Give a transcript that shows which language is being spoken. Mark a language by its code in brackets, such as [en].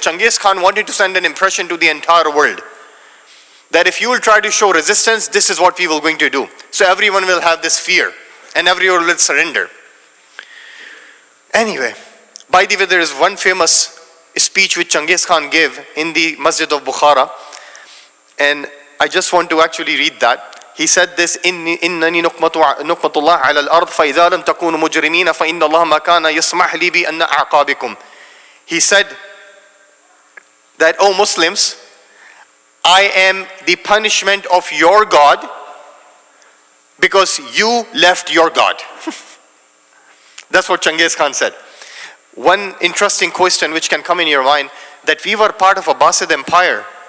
[en] Genghis Khan wanted to send an impression to the entire world that if you will try to show resistance, this is what we will going to do. So everyone will have this fear and everyone will surrender. Anyway, by the way, there is one famous speech which Genghis Khan gave in the Masjid of Bukhara, and I just want to actually read that. He said this, [ar] إنني نقمة الله على الأرض فإذا لم تكونوا مجرمين فإن الله ما كان يسمح لي بأن أعقابكم. [en] He said that, O Muslims, I am the punishment of your God because you left your God. That's what Genghis Khan said. One interesting question which can come in your mind, that we were part of Abbasid Empire.